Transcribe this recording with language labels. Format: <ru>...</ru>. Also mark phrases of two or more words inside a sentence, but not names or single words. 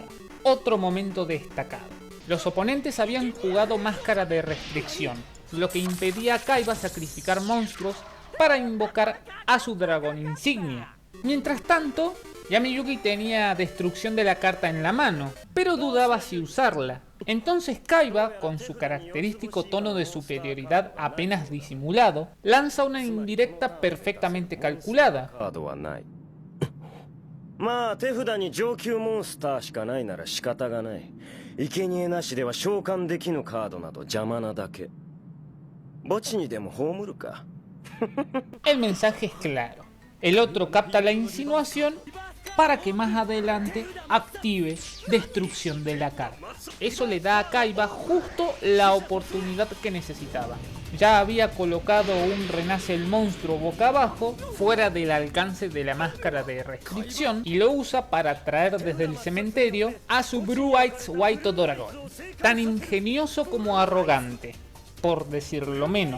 <es>Otro momento destacado. Los oponentes habían jugado máscara de restricción, lo que impedía a Kaiba sacrificar monstruos para invocar a su dragón insignia. Mientras tanto, Yami-Yugi tenía destrucción de la carta en la mano, pero dudaba si usarla. Entonces Kaiba, con su característico tono de superioridad apenas disimulado, lanza una indirecta perfectamente calculada.</es> <ja>まあ手札に上級モンスターしかないなら仕方がない。生贄なしでは召喚できぬカードなど邪魔なだけ。墓地にでも葬るか。</ja> <es>El mensaje es claro. El otro capta la insinuación para que más adelante active destrucción de la carta. Eso le da a Kaiba justo la oportunidad que necesitaba. Ya había colocado un Renace el Monstruo boca abajo, fuera del alcance de la máscara de restricción, y lo usa para traer desde el cementerio a su Blue Eyes White Dragon, tan ingenioso como arrogante, por decirlo menos.</es>